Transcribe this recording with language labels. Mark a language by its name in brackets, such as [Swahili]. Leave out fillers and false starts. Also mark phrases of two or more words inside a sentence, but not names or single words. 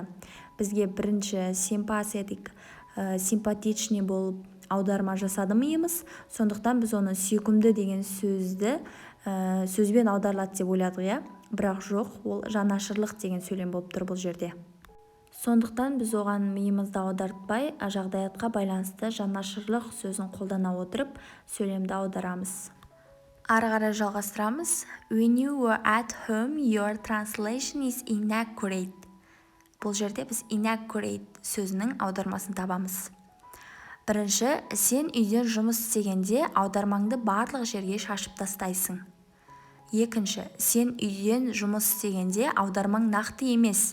[Kazakh] Бізге бірінші симпатетик, симпатичный болып аударма жасады миымыз, сондықтан біз оны сүйкімді деген сөзбен аударылады деп ойладық, иә? Бірақ жоқ, ол жанашырлық деген сөйлем болып тұр бұл жерде. Сондықтан біз оған миымызды аудартпай, жағдаятқа байланысты жанашырлық сөзін қолдана отырып, сөйлемді аударамыз. Ары қарай жалғастырамыз. [English] When you were at home, your translation is inaccurate. [Kazakh] Бұл жерде біз inaccurate сөзінің аудармасын табамыз. Бірінші: сен үйден жұмыс істегенде аудармаңды барлық жерге шашып тастайсың. Екінші: сен үйден жұмыс істегенде аудармаң нақты емес.